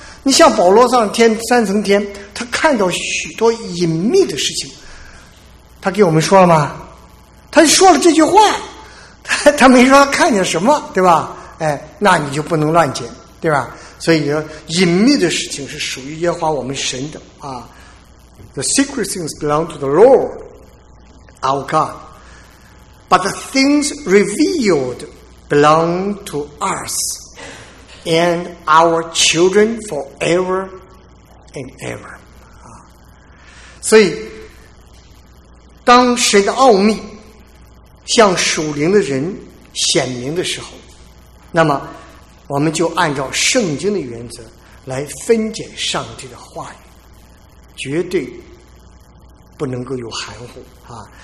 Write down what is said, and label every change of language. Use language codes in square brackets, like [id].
[zh] 你像保罗上天三层天，他看到许多隐秘的事情，他给我们说了吗？他说了这句话，他没说他看见什么，对吧？哎，那你就不能乱解，对吧？所以说隐秘的事情是属于耶和华我们神的啊。 [en] The secret things belong to the Lord, our God, but the things revealed belong to us and our children forever and ever. [zh] 啊，所以当神的奥秘向属灵的人显明的时候，那么我们就按照圣经的原则来分解上帝的话语，绝对不能够有含糊啊！